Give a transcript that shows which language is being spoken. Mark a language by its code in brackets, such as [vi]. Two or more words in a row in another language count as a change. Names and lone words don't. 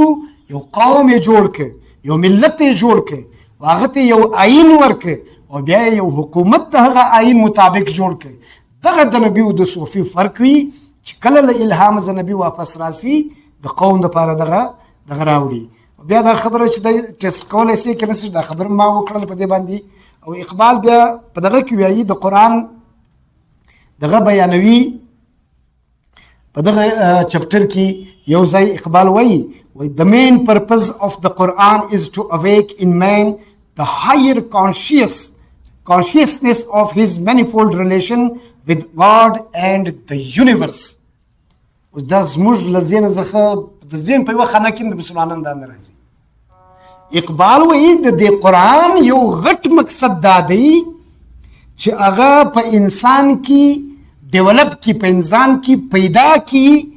[ps] یو قوم یې جوړ کړ یو ملت یې جوړ کړ هغه ته یو آیین ورکړ او بیا یو حکومت د هغه آیین مطابق جوړ کړ دغه د نبي او د صوفي فرق وي چې کله له الهام د نبي واپس راسي د قوم دپاره دغه راوړي بیا دا خبره چې دی ټیسټ کولی سي که نه سي دا خبره ما وکړله په دې باندې او اقبال بیا په دغه کې وایي د قرآن دغه بیانوي په دغه چپټر کې یو ځای اقبال وایي [en] the main purpose of the Quran is to awake in man the higher consciousness of his manifold relation with God and the universe. [ps] اوس دا زموږ له ذهنه څخه د ذهن په یوه خانه کې د مسلمانانو دا نه راځي اقبال وایي د دې قرآن یو غټ مقصد دا دی چې هغه په انسان کې ډیولپ کی په انسان کې پیدا کی